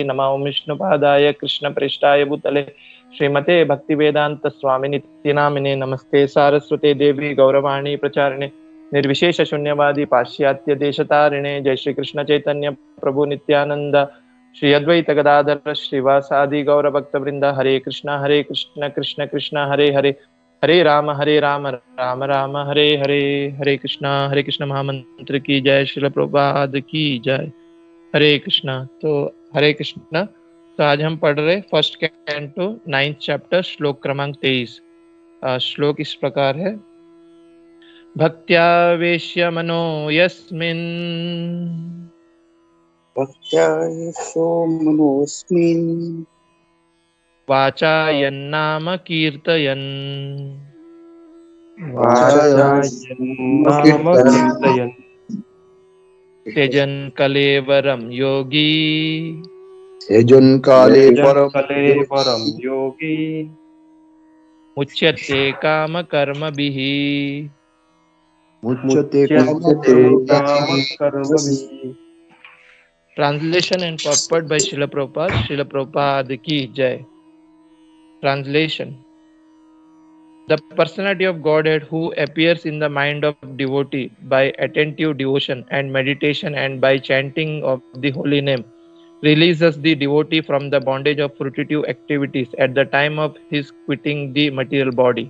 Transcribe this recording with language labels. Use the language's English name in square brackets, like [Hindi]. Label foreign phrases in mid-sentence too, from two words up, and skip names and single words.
[Sanskrit] नमो विष्णुपादाय कृष्णप्रेष्ठाय भूतले श्रीमते भक्तिवेदांत स्वामी नित्यनामिने। नमस्ते सारस्वते देवी गौरवाणी प्रचारिणे निर्विशेष शून्यवादी पाश्चात्य देशतारिणे। जय श्री कृष्ण चैतन्य प्रभु नित्यानंद श्री अद्वैत गदाधर श्रीवासादि गौर भक्त वृंद। हरे कृष्ण कृष्ण कृष्ण हरे हरे, हरे राम राम राम हरे हरे। [Hindi] हरे कृष्ण महामंत्र की जय, श्रील प्रभुपाद की जय। हरे कृष्ण। तो हरे कृष्ण। तो आज हम पढ़ रहे [English] first canto 9th chapter [Hindi] श्लोक क्रमांक 23। श्लोक इस प्रकार है। [Sanskrit] भक्त्यावेश्य मनो यस्मिन् भक्त्यायशो मनोऽस्मिन् वाचायन्नाम कीर्तयन् वाचायन्नाम कीर्तयन् त्यजन् कलेवरं योगी यजुन् काले परम कलेवरं योगी मुच्यते कामकर्मभिः। मुच्यते मुच्यते कामकर्मभिः। [English] Translation and purport by Srila Prabhupada. [Hindi] श्रील प्रभुपाद की जय. [English] Translation. The personality of Godhead who appears in the mind of devotee by attentive devotion and meditation and by chanting of the holy name releases the devotee from the bondage of fruitive activities at the time of his quitting the material body.